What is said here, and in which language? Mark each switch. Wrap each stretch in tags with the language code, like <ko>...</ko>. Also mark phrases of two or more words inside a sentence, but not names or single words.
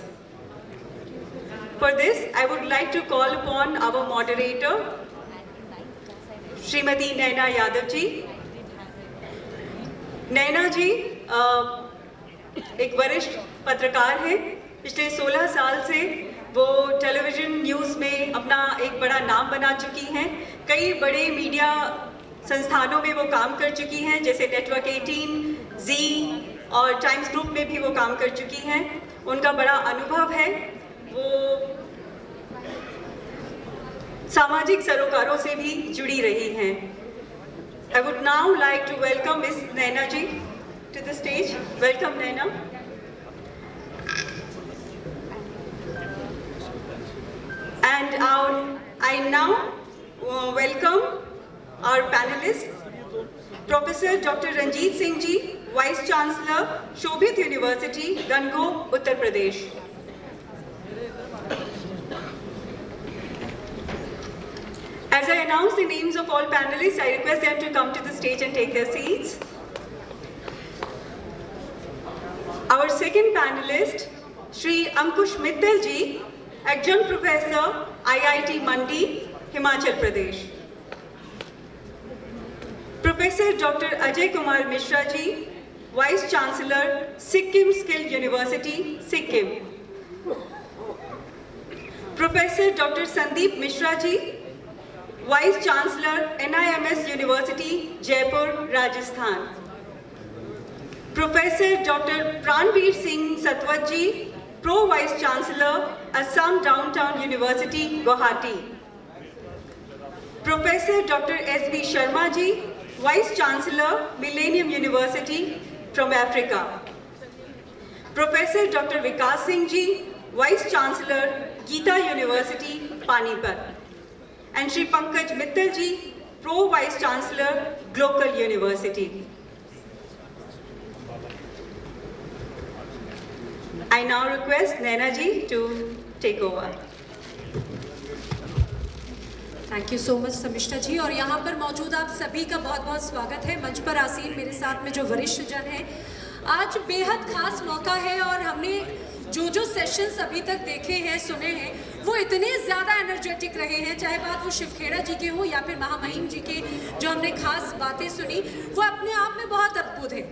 <en>For this, I would like to call upon our moderator, Srimati Naina Yadav ji.</en> <hi>नैना जी एक वरिष्ठ पत्रकार हैं। पिछले 16 साल से वो टेलीविज़न न्यूज़ में अपना एक बड़ा नाम बना चुकी हैं। कई बड़े मीडिया संस्थानों में वो काम कर चुकी हैं, जैसे नेटवर्क 18, जी और टाइम्स ग्रुप में भी वो काम कर चुकी हैं। उनका बड़ा अनुभव है। वो सामाजिक सरोकारों से भी जुड़ी रही हैं।</hi> <en>I would now like to welcome Ms. Naina ji to the stage. Welcome, Naina. And I now welcome our panelists, Professor Dr. Ranjit Singh ji, Vice Chancellor, Shobhit University, Gango, Uttar Pradesh. As I announce the names of all panelists, I request them to come to the stage and take their seats. Our second panelist, Shri Ankush Mittal ji, Adjunct Professor, IIT Mandi, Himachal Pradesh. Professor Dr. Ajay Kumar Mishra ji, Vice Chancellor, Sikkim Skill University, Sikkim. Professor Dr. Sandeep Mishra ji, Vice Chancellor, NIMS University, Jaipur, Rajasthan. Professor Dr. Pranveer Singh Satwat ji, Pro Vice Chancellor, Assam Downtown University, Guwahati. Professor Dr. S.B. Sharma ji, Vice Chancellor, Millennium University from Africa. Professor Dr. Vikas Singh ji, Vice Chancellor, Gita University, Panipat. And Shri Pankaj Mittal ji, Pro Vice Chancellor, Global University. I now request Naina ji to take over. thank you so much समिष्ठा जी।</en> <hi>और यहाँ पर मौजूद आप सभी का बहुत बहुत स्वागत है। मंच पर आसीन मेरे साथ में जो वरिष्ठ जन हैं, आज बेहद खास मौका है और हमने जो सेशंस अभी तक देखे हैं, सुने हैं, वो इतने ज़्यादा एनर्जेटिक रहे हैं, चाहे बात वो शिव खेरा जी के हो या फिर महामहिम जी के जो हमने खास बातें सुनी, वो अपने आप में बहुत अद्भुत है।</hi>